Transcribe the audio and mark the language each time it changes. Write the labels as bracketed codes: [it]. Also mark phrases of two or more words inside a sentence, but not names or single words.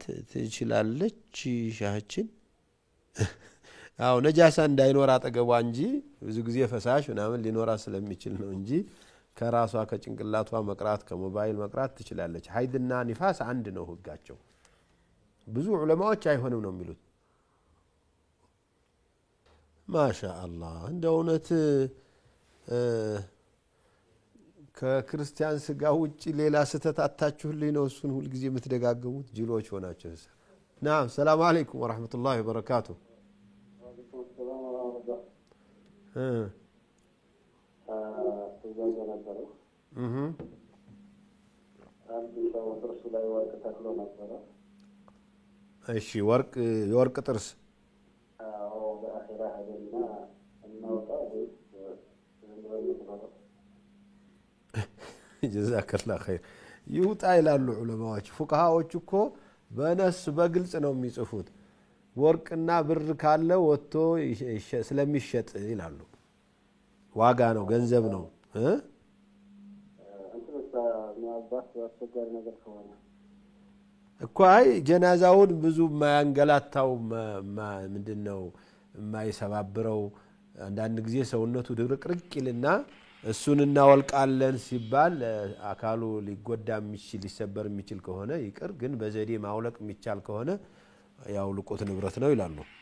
[am] ትችላለች ሻህችን አው ነጃሳ እንዳይኖር አጠገቧ እንጂ ብዙ ጊዜ ፈሳሽ ምናምን ሊኖራ ስለሚችል ነው እንጂ ከራሷ ከጭንቅላቷ መቅራት ከሞባይል መቅራት ትችላለች ሀይድና ንፋስ አንድ ነው ህጋቸው ብዙ ዑለማዎች አይሆንም ነው የሚሉት ማሻአላህ እንደውነት ከክርስቲያን ስጋ ውጪ ሌላ ስተታታችሁልኝ ነው እሱን ሁሉ ጊዜ የምትደጋገሙት ጅሎች ሆናችሁ [ar] نعم السلام عليكم ورحمة الله وبركاته وعليكم السلام ورحمة الله [am] አንድ ሰው ጥርሱ ላይ ወርቅ ተክሎ ነበረ እሺ የወርቅ ጥርስ አዎ በአኺራ ሄደና እናውጣ ወይስ [ar] جزاك الله خير [am] ይውጣ ይላሉ ዑለማዎች ፉቃሃዎች እኮ በነስ በግልጽ ነው የሚጽፉት ወርቅና ብር ካለ ወጥቶ ስለሚሸጥ ይላሉ ዋጋ ነው ገንዘብ ነው እኮ አይ ጀናዛውን ብዙ ማያንገላታው ምንድነው የማይሰባብረው አንዳንድ ጊዜ ሰውነቱ ድርቅርቅ ይልና እሱን እናወልቃለን ሲባል አካሉ ሊጎዳ የሚችል ሊሰበር የሚችል ከሆነ ይቅር ግን በዘዴ ማውለቅ የሚቻል ከሆነ ያው ልቆት ንብረት ነው ይላሉ